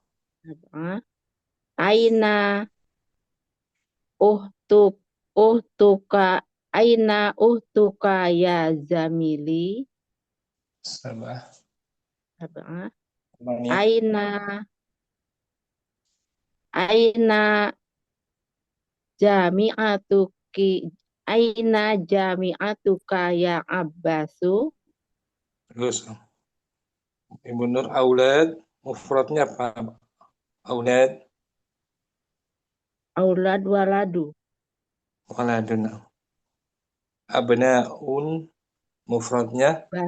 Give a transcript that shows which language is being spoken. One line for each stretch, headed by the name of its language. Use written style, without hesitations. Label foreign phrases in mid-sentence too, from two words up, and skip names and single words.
Arabic: أين أختك يا زميلي. Sabah. أين جامعتك يا عباس.
Indonesian: Terus. Ibu Nur aulad. Mufradnya apa? Aulad.
Arabic: أولاد ولد. ولد. أبناء.
Indonesian: Mufradnya.